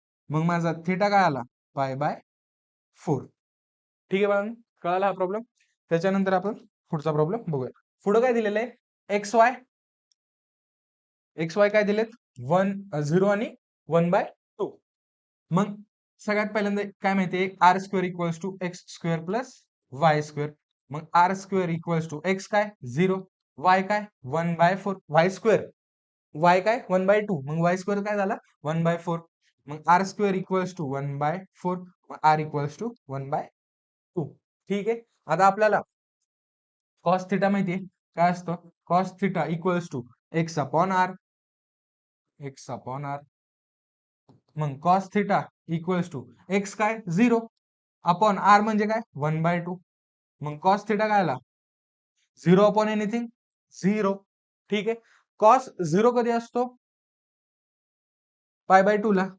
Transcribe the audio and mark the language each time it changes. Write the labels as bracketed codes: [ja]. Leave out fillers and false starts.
[mr] मग माझा थिटा काय आला? π/4. ठीक आहे बाळांनो, कळाला हा प्रॉब्लेम. त्याच्यानंतर आपण पुढचा प्रॉब्लेम बघूया. पुढे काय दिलेलं आहे? एक्स वाय काय दिलेत? 0 आणि 1/2. मग सगळ्यात पहिल्यांदा काय माहितीये? [en] R square equals to x square plus y square. [mr] मग R square equals to x काय 0, वाय काय 1/4, वाय स्क्वेअर, वाय काय 1/2, मग वाय स्क्वेअर काय झाला? 1/4. मग आर स्क्वेअर इक्वल्स टू 1/4, मग आर इक्वल्स टू 1/2. ठीक आहे. आता आपल्याला कॉस थिटा माहितीये काय असतं? [en] Cos theta equals to x upon r, x upon r. [mr] मग cos theta equals to x काय 0 अपॉन आर म्हणजे काय 1/2. मग कॉस थिटा काय आला? 0 अपॉन एनिथिंग 0. ठीक आहे. कॉस 0 कधी असतो? π/2 ला.